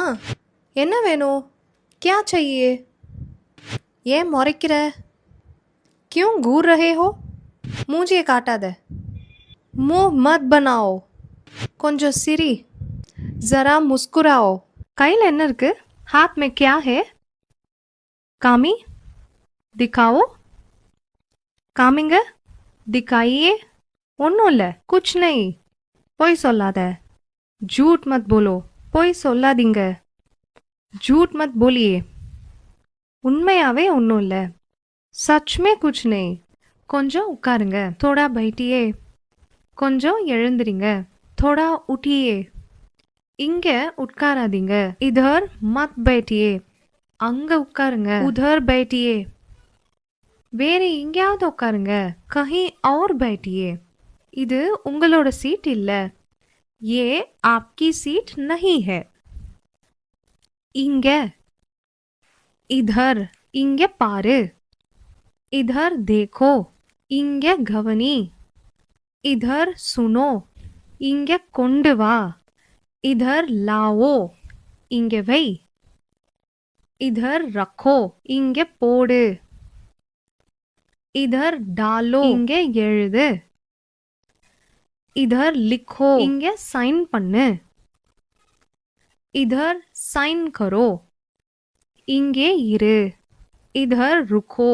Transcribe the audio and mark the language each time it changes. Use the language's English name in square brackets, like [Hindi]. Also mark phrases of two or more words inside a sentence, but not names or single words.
[Tamil] என்ன வேணும்? [Hindi] क्या चाहिए? [Tamil] ஏன் முறைக்கிற? [Hindi] क्यों घूर रहे हो? [Tamil] மூஞ்சியை காட்டாத. [Hindi] मुंह मत बनाओ. [Tamil] கொஞ்சம் சிரி. [Hindi] जरा मुस्कुराओ. [Tamil] கையில் என்ன இருக்கு? [Hindi] हाथ में क्या है? [Tamil] காமி. [Hindi] दिखाओ. காமிங்க. [Tamil] दिखाइए. ஒன்றும் இல்லை. [Hindi] कुछ नहीं. [Tamil] பொய் சொல்லாத. [Hindi] झूठ मत बोलो. [Tamil] பொய் சொல்லாதீங்க. [Hindi] झूठ मत बोलिए. [Tamil] உண்மையாவே ஒன்றும் இல்லை. [Hindi] सच में कुछ नहीं. [Tamil] கொஞ்சம் உட்காருங்க. [Hindi] थोड़ा बैठिए. [Tamil] கொஞ்சம் எழுந்திரிங்க. [Hindi] थोड़ा उठिए. [Tamil] இங்க உட்காராதீங்க. [Hindi] इधर मत बैठिए. [Tamil] அங்க உட்காருங்க. [Hindi] उधर बैठिए. [Tamil] வேற எங்கேயாவது உட்காருங்க. [Hindi] कहीं और बैठिए. [Tamil] இது உங்களோட சீட் இல்ல. [Hindi] ये आपकी सीट नहीं है. [Tamil] இங்க. इधर. இங்க பாரு. [Hindi] इधर देखो. [Tamil] இங்க கவனி. [Hindi] इधर सुनो. [Tamil] இங்க கொண்டு வா. [Hindi] इधर लाओ. [Tamil] இங்க வை. [Hindi] इधर रखो. [Tamil] இங்க போடு. [Hindi] इधर डालो. [Tamil] இங்க எழுது. [Hindi] इधर लिखो. [Tamil] இங்க சைன் பண்ணு. [Hindi] इधर साइन करो. [Tamil] இங்கே இரு. [Hindi] इधर रुको.